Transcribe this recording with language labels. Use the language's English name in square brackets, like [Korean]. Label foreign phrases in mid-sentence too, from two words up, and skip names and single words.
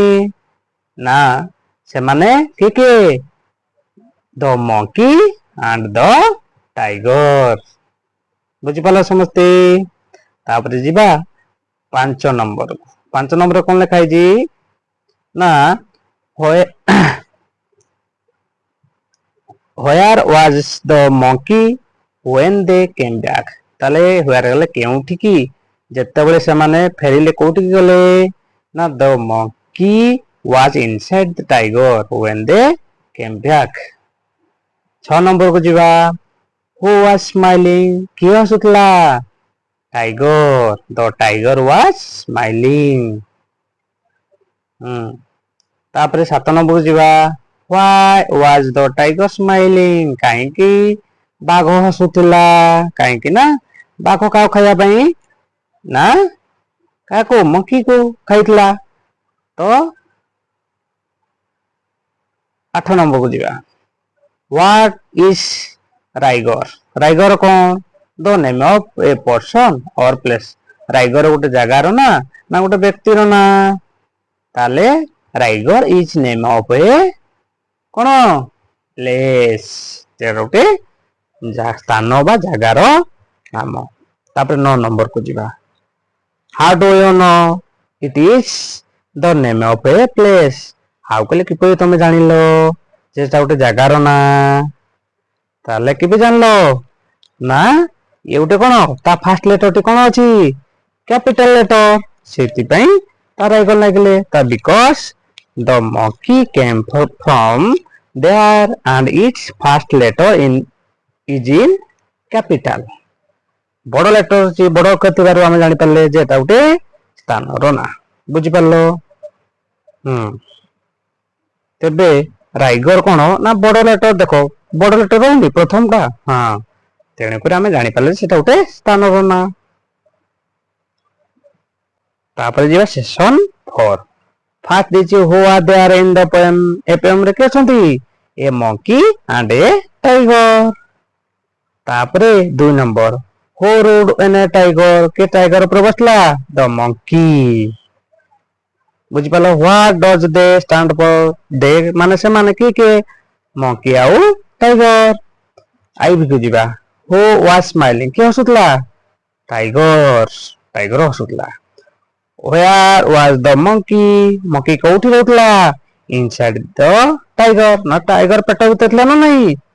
[Odia] ନା ସେମାନେ କିଏ କିଏ? [English] the monkey and the tiger. [Odia] ବୁଝିପାରିଲ ସମସ୍ତେ? ତାପରେ ଯିବା 5 ନମ୍ବରକୁ। 5 ନମ୍ବର କଣ ଲେଖା ହେଇଛି? [English] ନା Where was the monkey when they came back? [Odia] ତାହେଲେ where ଗଲେ କେଉଁଠିକି? ଯେତେବେଳେ ସେମାନେ ଫେରିଲେ କୋଉଠିକି ଗଲେ? [English] ନା the monkey was inside the tiger when they came back. [Odia] 6 ନମ୍ବରକୁ ଯିବା, [English] who was smiling? [Odia] କିଏ ହସୁଥିଲା? [English] Tiger. The tiger was smiling. [Odia] ତାପରେ 7 ନମ୍ବରକୁ ଯିବା, [English] why was the tiger smiling? [Odia] କାହିଁକି ବାଘ ହସୁଥିଲା? କାହିଁକି ନା ବାଘ କାହାକୁ ଖାଇବା ପାଇଁ? ନା କାହାକୁ? ମଙ୍କିକୁ ଖାଇଥିଲା। ତ 8 ନମ୍ବରକୁ ଯିବା, [English] what is ରାଇଗର? [Odia] ରାଇଗର କଣ? [English] the name of a person or place. [Odia] ରାଇଗର ଗୋଟେ ଜାଗାର ନା ନା ଗୋଟେ ବ୍ୟକ୍ତିର ନା? ତାହେଲେ ରାଇଗର [English] is name of a [Odia] କଣ? ପ୍ଲେସ୍। ଗୋଟେ ସ୍ଥାନ ବା ଜାଗାର ନାମ। ତାପରେ 9 ନମ୍ବରକୁ ଯିବା, [English] how do you know it is the name of a place? [Odia] how କହିଲେ କିପରି ତମେ ଜାଣିଲ ଯେ ସେଟା ଗୋଟେ ଜାଗାର ନା? ତାହେଲେ କେବେ ଜାଣିଲ? ନା ଇଏ ଗୋଟେ କଣ? ତା [English] first letter [Odia] କଣ ଅଛି? [English] capital letter. [Odia] ସେଥିପାଇଁ ତା ରାଇଗର ଲାଗିଲେ। [English] ତା ବିକଜ the monkey came from there and its first letter is in capital. [Odia] ବଡ ଲେଟର ଅଛି, ବଡ ଅକ୍ଷର ଥିବାରୁ ଆମେ ଜାଣିପାରିଲେ ଯେ ଏଟା ଗୋଟେ ସ୍ଥାନର ନା। ବୁଝିପାରିଲ? ତେବେ ରାଇଗର କଣ? ନା ବଡ ଲେଟର। ଦେଖ ବଡ ଲେଟର ରହୁନି ପ୍ରଥମଟା। ତେଣୁକରି ଆମେ ଜାଣିପାରିଲେ ସେଟା ଗୋଟେ ସ୍ଥାନର ନା। ତାପରେ ଯିବା ସେକ୍ସନ 4। [English] ଫାର୍ଷ୍ଟ ଦେଇଛି who are there in the poem? [Odia] ଏ poem ରେ କିଏ ଅଛନ୍ତି? [English] ଏ monkey and a tiger. [Odia] ତାପରେ 2 ନମ୍ବର, [English] who rode on a tiger? [Odia] କିଏ ଟାଇଗର ଉପରେ ବସିଲା? [English] the monkey. ବୁଝିପାରିଲ? what does they stand for? [Odia] they ମାନେ ସେମାନେ କିଏ କିଏ? monkey ଆଉ ଟାଇଗର। ଆଇଭିକୁ ଯିବା, [English] who was smiling? [Odia] କିଏ ହସୁଥିଲା? ଟାଇଗର। ଟାଇଗର ହସୁଥିଲା। [English] where was the monkey? [Odia] monkey କୋଉଠି ରହୁଥିଲା? [English] inside the tiger। [Odia] ନା ଟାଇଗର ପେଟ ଭିତରେ ଥିଲା ନା ନାହିଁ?